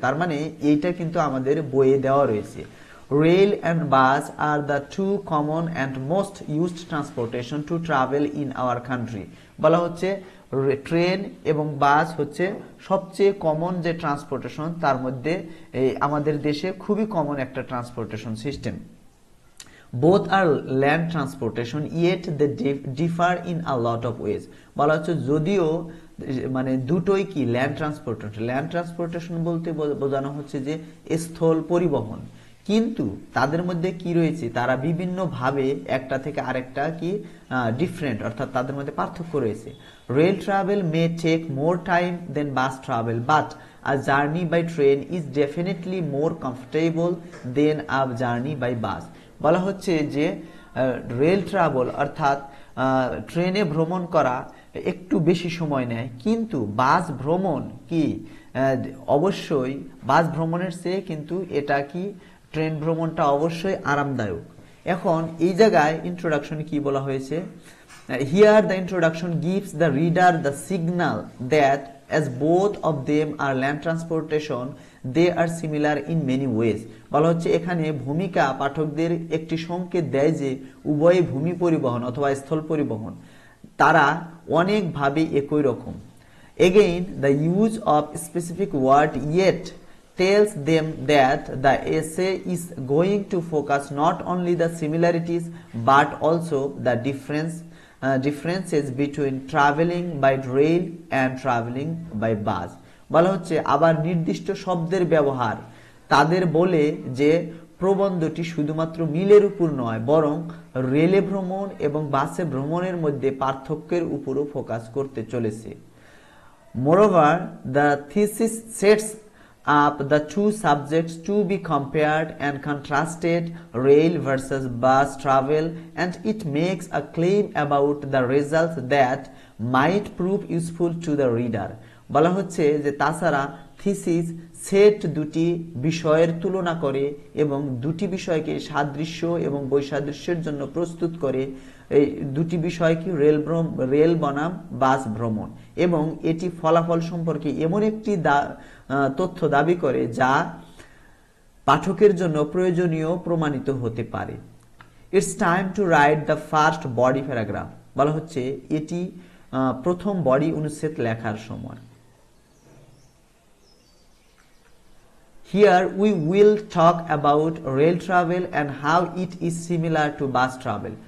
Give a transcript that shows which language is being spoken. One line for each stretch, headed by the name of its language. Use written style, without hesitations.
Bangla: তার মানে এইটা কিন্তু আমাদের বইয়ে দেওয়া রয়েছে।
English: Rail and bus are the two common and most used transportation to travel in our country.
Bangla: বলা হচ্ছে ট্রেন এবং বাস হচ্ছে সবচেয়ে কমন যে ট্রান্সপোর্টেশন, তার মধ্যে আমাদের দেশে খুবই কমন একটা transportation system.
English: Both are land transportation, yet they differ in a lot of ways.
Bangla: বলা হচ্ছে যদিও দুটোই কি ল্যান্ড ট্রান্সপোর্টেশন। ল্যান্ড ট্রান্সপোর্টেশন বলতে বোঝানো হচ্ছে যে স্থল পরিবহন, কিন্তু তাদের মধ্যে কি রয়েছে, তারা বিভিন্ন ভাবে একটা থেকে আরেকটা কি ডিফারেন্ট, অর্থাৎ তাদের মধ্যে পার্থক্য রয়েছে।
English: Rail travel may take more time than bus travel, but a journey by train is definitely more comfortable than a journey by bus.
Bangla: বলা হচ্ছে যে রেল ট্রাভেল অর্থাৎ ট্রেনে ভ্রমণ করা একটু বেশি সময় নেয়, কিন্তু বাস ভ্রমণ কি অবশ্যই বাস ভ্রমণের চেয়ে কিন্তু এটা কি ট্রেন ভ্রমণটা অবশ্যই আরামদায়ক। এখন এই জায়গায় ইন্ট্রোডাকশনে কি বলা হয়েছে?
English: Here the introduction gives the reader the signal that as both of them are land transportation, they are similar in many ways.
Bangla: বলা হচ্ছে এখানে ভূমিকা পাঠকদের একটি সংকেত দেয় যে উভয় ভূমি পরিবহন অথবা স্থল পরিবহন, তারা অনেকভাবে একই রকম।
English: Again, the use of specific word yet tells them that the essay is going to focus not only the similarities but also the differences between traveling by rail and traveling by bus.
Bangla: বলা হচ্ছে আবার নির্দিষ্ট শব্দের ব্যবহার তাদের বলে যে প্রবন্ধটি শুধুমাত্র মিলের উপর নয়, বরং রেলে ভ্রমণ এবং বাসে ভ্রমণের মধ্যে পার্থক্যের উপরও ফোকাস করতে চলেছে।
English: Moreover, the thesis sets up the two subjects to be compared and contrasted, rail versus bus travel, and it makes a claim about the results that might prove useful to the reader.
Bangla: বলা হচ্ছে যে তাছাড়া thesis set দুটি বিষয়ের তুলনা করে এবং দুটি বিষয়কে সাদৃশ্য এবং বৈসাদৃশ্যের জন্য প্রস্তুত করে। এই দুটি বিষয় কি রেল বনাম বাস ভ্রমণ, এবং এটি ফলাফল সম্পর্কে এমন একটি তথ্য দাবি করে যা পাঠকের জন্য প্রয়োজনীয় প্রমাণিত হতে পারে।
English: It's time to write the first body paragraph.
Bangla: বলা হচ্ছে এটি প্রথম বডি অনুচ্ছেদ লেখার সময়।
English: Here we will talk about rail travel and how it is similar to bus travel.